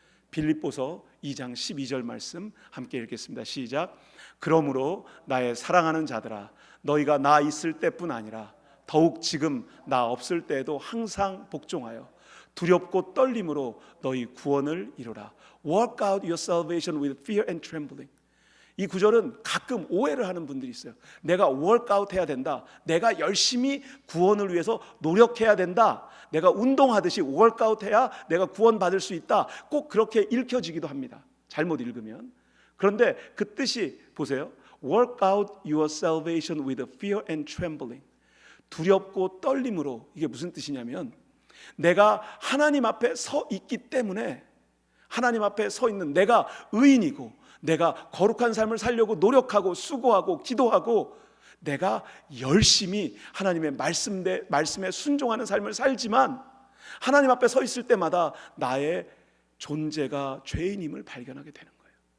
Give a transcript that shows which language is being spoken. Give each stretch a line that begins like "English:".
Korean: 빌립보서 2장 12절 말씀 함께 읽겠습니다. 시작. 그러므로 나의 사랑하는 자들아, 너희가 나 있을 때뿐 아니라 더욱 지금 나 없을 때에도 항상 복종하여 두렵고 떨림으로 너희 구원을 이루라.
English: Work out your salvation with fear and trembling.
Korean: 이 구절은 가끔 오해를 하는 분들이 있어요. 내가 work out 해야 된다, 내가 열심히 구원을 위해서 노력해야 된다, 내가 운동하듯이 work out 해야 내가 구원받을 수 있다, 꼭 그렇게 읽혀지기도 합니다, 잘못 읽으면. 그런데 그 뜻이 보세요.
English: Work out your salvation with fear and trembling.
Korean: 두렵고 떨림으로. 이게 무슨 뜻이냐면 내가 하나님 앞에 서 있기 때문에, 하나님 앞에 서 있는 내가 의인이고 내가 거룩한 삶을 살려고 노력하고 수고하고 기도하고 내가 열심히 하나님의 말씀에 순종하는 삶을 살지만 하나님 앞에 서 있을 때마다 나의 존재가 죄인임을 발견하게 되는 거예요.